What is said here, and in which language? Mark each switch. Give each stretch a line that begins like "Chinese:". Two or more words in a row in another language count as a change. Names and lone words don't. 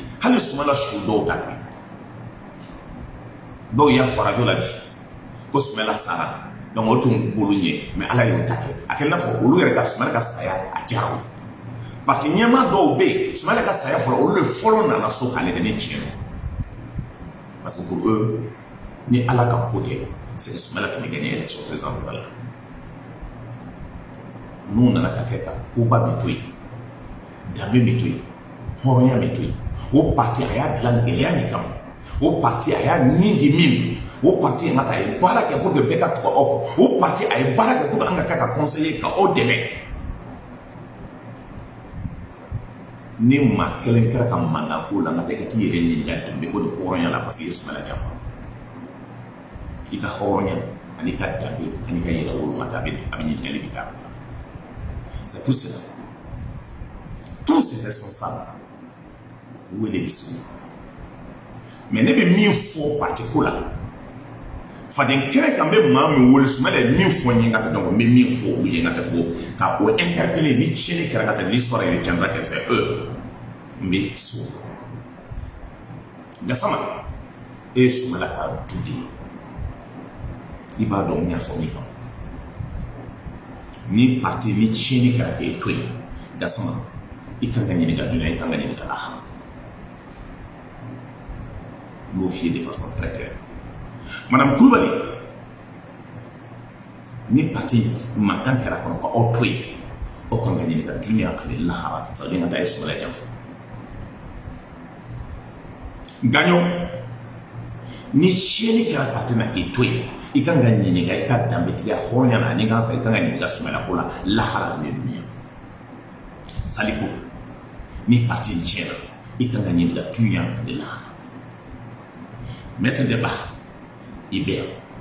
Bambara: bɛ yen hali Soumaïla su dɔw ta kɛ dɔw y'a fɔ radio la bi ko Sumala sara donc o tun bolo ɲɛ mais Ala y'o ta kɛ a kɛ n'a fɔ olu yɛrɛ ka Sumala ka saya a diyara o
French: parce que
Bambara: ɲɛmaa dɔw bɛ yen Sumala ka saya fɔlɔ olu de fɔlɔ nana so k'ale kɛ ni tiɲɛ don
French: parce que pour eux
Bambara: ni Ala ka ko tɛ
French: c'est que
Bambara: Sumala tun bɛ
French: gagner élection présidentielle
Bambara: la n'u nana ka kɛ ka koba bɛ to yen danbe bɛ to yen hɔrɔnya bɛ to yen o parti a y'a dilan gɛlɛya min kama o parti a y'a nin di min o parti in ka a ye baara kɛ
French: pour que
Bambara: bɛɛ ka tugu aw kɔ o parti a ye baara kɛ
French: pour que
Bambara: an ka kɛ ka conseiller ka aw dɛmɛ ni maa kelen kɛra ka mankan ko la nka i ka t'i yɛrɛ ɲininka danbe ko ni hɔrɔnya la
French: parce que
Bambara: i ye Sumala janfa i ka hɔrɔnya ani ka danbe ani ka yɛrɛ wolomata a bɛ ɲininkali bi k'a la
French: c'est pour cela tous ces responsables
Bambara: wele bi sigi mais ne bɛ min fɔ parti ko la faden kɛnɛ kan bɛ maa min wele Sumala ye min fɔ n ye n ka taa donc n bɛ min fɔ olu ye n ka taa ko ka o interpeller ni tiɲɛni kɛra ka taa l'histoire yɛrɛ tiɲɛna kɛ
French: c'est eux
Bambara: n bɛ so Gassama e ye Sumala ka du de ye i b'a dɔn n y'a fɔ min kama ni parti ni tiɲɛni kɛra k'e to yen Gassama i kan ka ɲininka dunuya i kan ka ɲininka lahara n b'o f'i ye
French: de façon très claire
Bambara: Madame Kulibali ni parti mankan kɛra kɔnɔ ka aw to yen aw kan ka ɲininka dunuya ani lahara
French: ça veut dire
Bambara: ka taa e Sumala janfa Gaɲo ni tiɲɛni kɛra parti na k'i to yen i kan ka ɲininka i ka danbetigiya hɔrɔnya na ani i kan ka ɲininka Sumala ko la lahara ni dunuya Saliko ni parti in tiɲɛna i kan ka ɲininka dunuya ani lahara Maître Demba i bɛ yan